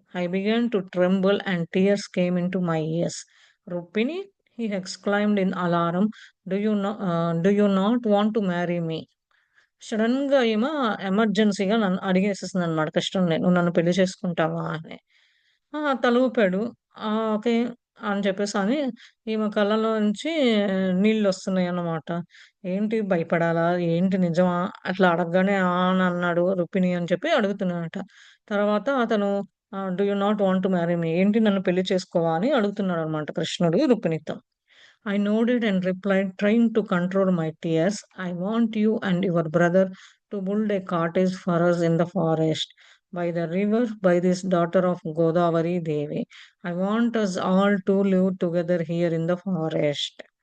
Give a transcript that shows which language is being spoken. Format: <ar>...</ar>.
<en>I began to tremble and tears came into my ears. "Rupini," he exclaimed in alarm, do you not want to marry me?"</en> <te>సడెన్‌గా ఎమర్జెన్సీగా నన్ను అడిగేసేసిందనమాట కృష్ణుడిని. "నువ్వు నన్ను పెళ్లి చేసుకుంటావా?" అని. తల ఊపాడు. ఓకే. అని చెప్పేసని ఈమె కళ్ళలోంచి నీళ్లొస్తున్నాయన్నమాట. ఏంటి భయపడాలా? ఏంటి నిజమా? అట్లా అడగగానే అని అన్నాడు రుక్మిణి అని చెప్పి అడుగుతున్నాడట. తర్వాత అతను</te> <en>"Do you not want to marry me?"</en> <te>ఏంటి నన్ను పెళ్లి చేసుకోవా? అని అడుగుతున్నాడన్నమాట కృష్ణుడు రుక్మిణితో.</te> <en>I nodded and replied, trying to control my tears, "I want you and your brother to build a cottage for us in the forest, by the river, by this daughter of Godavari Devi. I want us all to live together here in the forest."</en>